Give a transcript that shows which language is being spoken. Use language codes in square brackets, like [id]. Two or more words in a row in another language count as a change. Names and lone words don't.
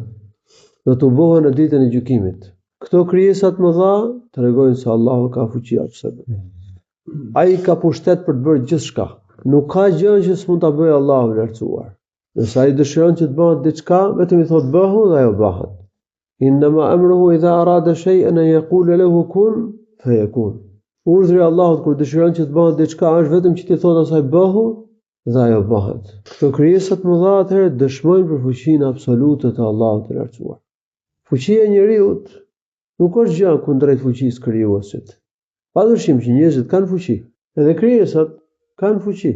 [sq] Do të tubohen në ditën e gjykimit. Këto krijesat më dha tregojnë se Allahu ka fuqi absolute. Ai ka pushtet për të bërë gjithçka. Nuk ka gjë që s'mund ta bëjë Allahu i lartësuar. Nëse ai dëshiron që të bëhet diçka, vetëm i thot bëhu dhe ajo bëhet. [ar] إنما أمره إذا أراد شيئا أن يقول له كن فيكون. [sq] Urdhri i Allahut kur dëshiron që të bëhet diçka është vetëm që ti thot asaj bëhu dhe ajo bëhet. Këto krijesat më dha atëherë dëshmojnë për fuqinë absolute të Allahut të lartësuar. Fuqia e njeriut nuk është gjë kundrejt fuqisë krijuesit. Padyshim që njerëzit kanë fuqi, edhe krijesat kanë fuqi.